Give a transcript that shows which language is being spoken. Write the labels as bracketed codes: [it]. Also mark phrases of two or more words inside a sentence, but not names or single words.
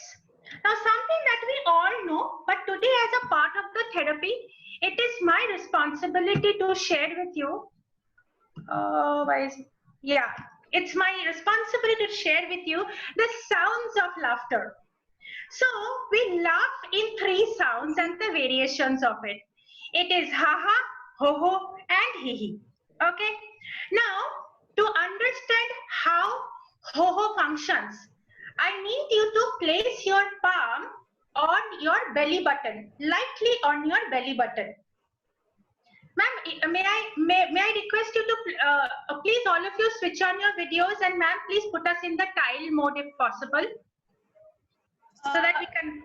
[en] Now, something that we all know, but today as a part of the therapy, it is my responsibility to share with you. Yeah, it's my responsibility to share with you the sounds of laughter. So, we laugh in 3 sounds and the variations of it. It is ha-ha, ho-ho, and hee-hee. Okay. Now, to understand how ho-ho functions, I need you to place your palm on your belly button, lightly on your belly button. Ma'am, may I request you to please all of you switch on your videos, and ma'am, please put us in the tile mode if possible, so that we can,